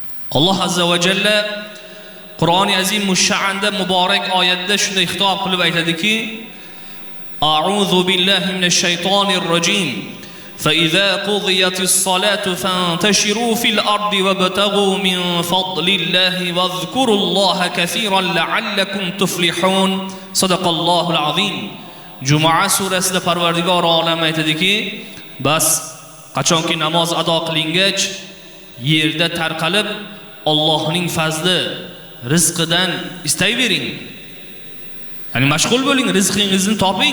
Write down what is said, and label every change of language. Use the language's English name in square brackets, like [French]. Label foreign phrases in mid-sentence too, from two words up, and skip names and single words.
[Arabic] الله عز وجل [Uzbek] Qur'oni azim musha'anda muborak oyatda shunday xitob qilib aytadiki: [Arabic] أعوذ بالله من الشيطان الرجيم. فإذا قضيت الصلاة فانتشروا في الأرض وابتغوا من فضل الله واذكروا الله كثيرا لعلكم تفلحون. صدق الله العظيم. [Uzbek] Juma surasida Parvardigor olam aytadiki, bas qachonki namoz ado qilingach, yerda tarqalib Allohning fazli, rizqidan istayvering. Ya'ni mashg'ul bo'ling, rizqingizni toping.